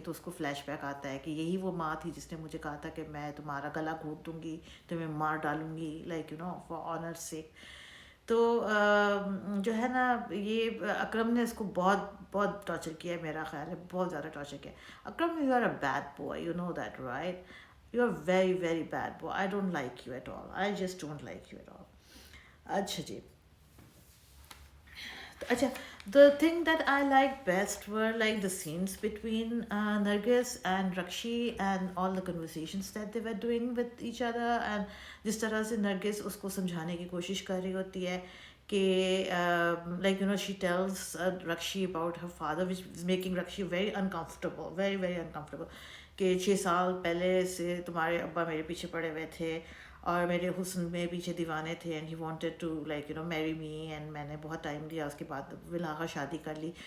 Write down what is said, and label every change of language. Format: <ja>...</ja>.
<ur>تو اس کو flash back آتا ہے کہ یہی وہ ماں تھی جس نے مجھے کہا تھا کہ میں تمہارا گلا گھونٹ دوں گی, تمہیں مار ڈالوں گی,</ur> <en>Like for honour sake.</en> <ur>تو جو ہے نا یہ اکرم نے اس کو بہت بہت ٹارچر کیا ہے, میرا خیال ہے بہت زیادہ ٹارچر کیا ہے.</ur> <en>Akram, you are a bad boy, you know that, right, you are very very bad boy. I don't like you at all, I just don't like you at all.</en> <ur>اچھا جی, اچھا,</ur> <en>the thing that I liked best were like the scenes between Nargis and Rakshi and all the conversations that they were doing with each other.</en> <ur>And جس طرح سے نرگس اس کو سمجھانے کی کوشش کر رہی ہوتی ہے کہ</ur> <en>like she tells Rakshi about her father, which is making Rakshi very uncomfortable,</en> <ur>very very uncomfortable, کہ 6 سال پہلے سے تمہارے ابا میرے پیچھے پڑے ہوئے تھے اور میرے حسن میں پیچھے دیوانے تھے,</ur> <en>and he wanted to like marry me,</en> <ur>اینڈ میں نے بہت ٹائم دیا, اس کے بعد بالآخر شادی کر لی.</ur>